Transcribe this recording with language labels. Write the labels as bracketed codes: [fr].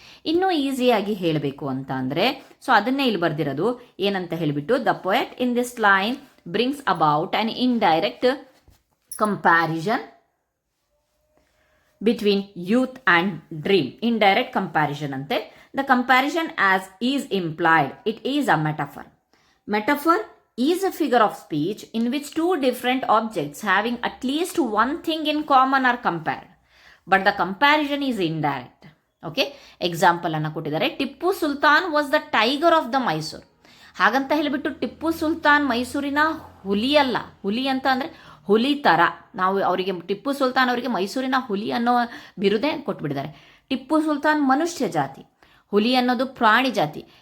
[kn] ಇನ್ನೂ ಈಸಿಯಾಗಿ ಹೇಳಬೇಕು ಅಂತ ಅಂದರೆ, ಸೊ ಅದನ್ನೇ ಇಲ್ಲಿ ಬರೆದಿರೋದು ಏನಂತ ಹೇಳಿಬಿಟ್ಟು, [en] The poet in this line brings about an indirect comparison between youth and dream. Indirect comparison ಅಂತೆ. The comparison as is implied, it is a metaphor. Metaphor is a figure of speech in which two different objects having at least one thing in common are compared, but the comparison is indirect. Okay, example [kn] ಅನ್ನು ಕೊಟ್ಟಿದ್ದಾರೆ. [en] Tipu Sultan was the tiger of the Mysore. [kn] ಹಾಗಂತ ಹೇಳಿಬಿಟ್ಟು ಟಿಪ್ಪು ಸುಲ್ತಾನ್ ಮೈಸೂರಿನ ಹುಲಿ ಅಲ್ಲ. ಹುಲಿ ಅಂತ ಅಂದರೆ ಹುಲಿ ಥರ ನಾವು ಅವರಿಗೆ, ಟಿಪ್ಪು ಸುಲ್ತಾನ್ ಅವರಿಗೆ ಮೈಸೂರಿನ ಹುಲಿ ಅನ್ನೋ ಬಿರುದೇ ಕೊಟ್ಬಿಟ್ಟಿದ್ದಾರೆ. ಟಿಪ್ಪು ಸುಲ್ತಾನ್ ಮನುಷ್ಯ ಜಾತಿ, ಹುಲಿ ಅನ್ನೋದು ಪ್ರಾಣಿ ಜಾತಿ.